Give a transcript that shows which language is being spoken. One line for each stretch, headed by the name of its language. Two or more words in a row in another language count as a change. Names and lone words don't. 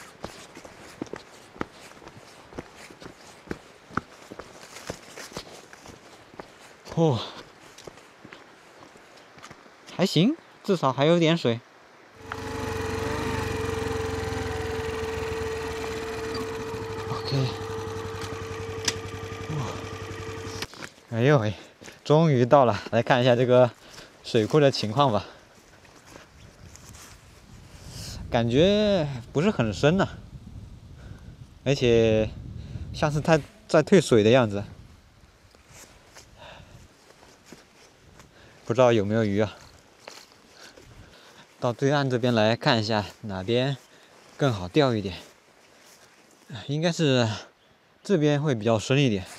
Chinese: 哦，還行，至少還有點水。OK。哎呦喂， 終於到了，來看一下這個水庫的情況吧。感覺不是很深吶，而且像是它在退水的樣子。不知道有沒有魚啊？到對岸這邊來看一下，哪邊更好釣一點？應該是這邊會比較深一點。